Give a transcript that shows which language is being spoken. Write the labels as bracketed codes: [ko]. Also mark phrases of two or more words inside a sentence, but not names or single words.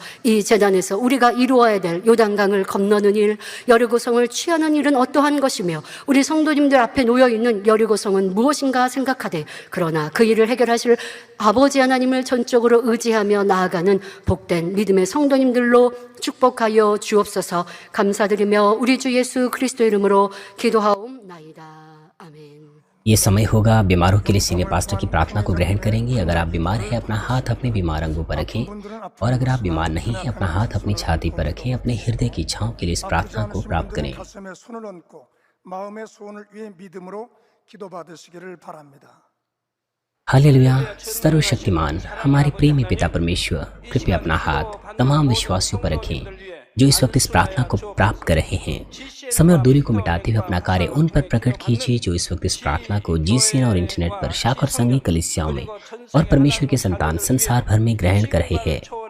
[ko] 이 재단에서 우리가 이루어야 될 요단강을 건너는 일, 여리고성을 취하는 일은 어떠한 것이며 우리 성도님들 앞에 놓여있는 여리고성은 무엇인가 생각하되, 그러나 그 일을 해결하실 아버지 하나님을 전적으로 의지하며 나아가는 복된 믿음의 성도님들로 축복하여 주옵소서. 감사드리며 우리 주 예수 그리스도 이름으로 기도하옵나이다. 아멘. [hi] ये समय होगा बीमारों के लिए सीनियर पास्टर की प्रार्थना को ग्रहण करेंगे। अगर आप बीमार हैं अपना हाथ अपने बीमार अंगों पर रखें, और अगर आप बीमार नहीं हैं अपना हाथ अपनी छाती पर रखें। अपने हृदय की इच्छाओं के लिए इस प्रार्थना को प्राप्त करें। [ko] 가슴에 손을 얹고 마음의 소원을 위해 믿음으로 기도받으시기를 바랍니다. [hi] हालेलुया। सर्वशक्तिमान हमारे प्रेमी पिता परमेश्वर, कृपया अपना हाथ तमाम विश्वासियों पर रखें जो इस वक्त इस प्रार्थना को प्राप्त कर रहे हैं। समय और दूरी को मिटाते हुए अपना कार्य उन पर प्रकट कीजिए जो इस वक्त इस प्रार्थना को GCN और इंटरनेट पर शाखा और संघीय कलीसियाओं में और परमेश्वर के संतान संसार भर में ग्रहण कर रहे हैं।